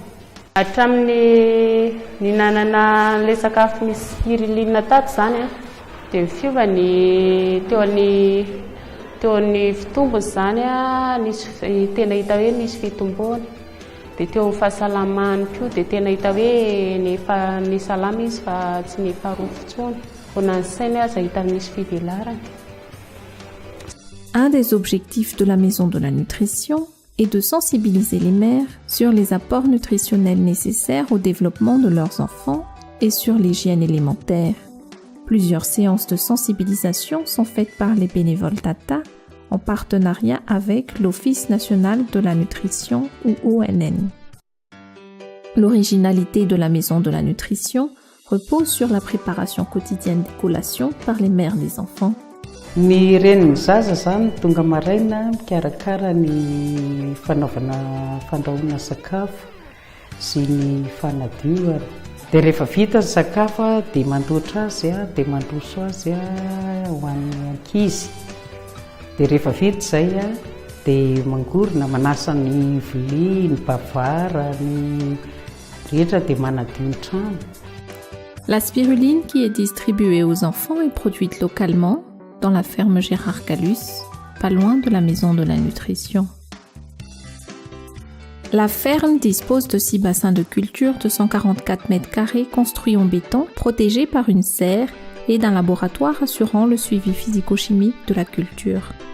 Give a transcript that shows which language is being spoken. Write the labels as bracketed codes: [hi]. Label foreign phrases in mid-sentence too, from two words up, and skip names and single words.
[mg] Hatramin'ny ninanana le sakafo misy spiruline tato zany dia mifiova ny teo amin'ny fitombony zany nisy tena hita hoe nisy fitomboana dia teo fahasalamany koa dia tena hita hoe ny salama izy fa tsy ny faharoa fotsony ona ny sainy aza hita nisy fivelarany. [fr] Un des objectifs de la maison de la nutrition est de sensibiliser les mères sur les apports nutritionnels nécessaires au développement de leurs enfants et sur l'hygiène élémentaire. Plusieurs séances de sensibilisation sont faites par les bénévoles TATA en partenariat avec l'Office national de la nutrition ou ONN. L'originalité de la maison de la nutrition repose sur la préparation quotidienne des collations par les mères des enfants. [mg] Ny renin'ny zaza zany tonga maraina mikarakara ny fanaovana fandrahoana sakafo sy ny fanadiovana dia rehefa vita ny sakafo dia mandoatra azy dia mandroso azy ho an'ny ankizy dia rehefa vita izay dia mangorona manasa ny vilia, ny bavara, ny rehetra dia manadio ny trano. [fr] La spiruline qui est distribuée aux enfants est produite localement dans la ferme Gérard Gallus, pas loin de la maison de la nutrition. La ferme dispose de 6 bassins de culture de 144 mètres carrés construits en béton, protégés par une serre et d'un laboratoire assurant le suivi physico-chimique de la culture.